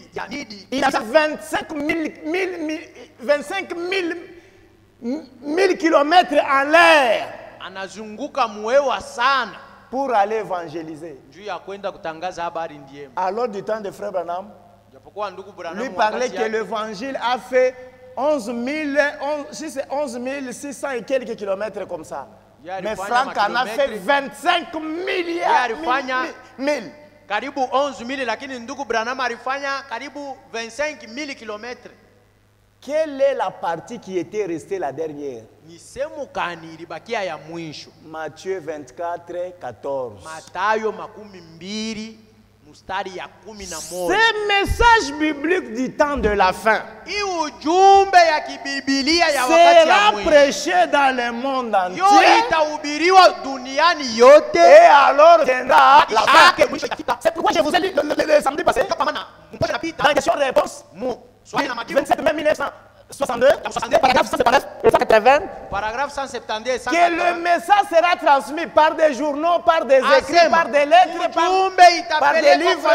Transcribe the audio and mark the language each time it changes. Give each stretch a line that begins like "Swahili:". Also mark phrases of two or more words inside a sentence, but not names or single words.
French: Il a fait 25 000 kilomètres en l'air pour aller évangéliser. Alors du temps de Frère Branham, lui parlait que l'évangile a fait 11 600 et quelques kilomètres comme ça. Mais Frank en a fait 25 milliards.
Swahili: Karibu 11,000 lakini ndugu Branham alifanya karibu 25,000 kilomètres.
French: Quelle est la partie qui était restée la dernière?
Swahili: Ni sehemu gani ilibakia ya mwisho?
French: Matthieu 24:14.
Swahili: Mathayo 22 mstari ya 11.
French: Ce message biblique du temps de la fin sera prêché dans le monde entier. Et alors viendra la fin. C'est pourquoi je vous ai dit le samedi passé, dans la question-réponse, 27 mai 1962, paragraphe 179 et 180, que le message sera transmis par des journaux, par des écrits, par des lettres, par des livres.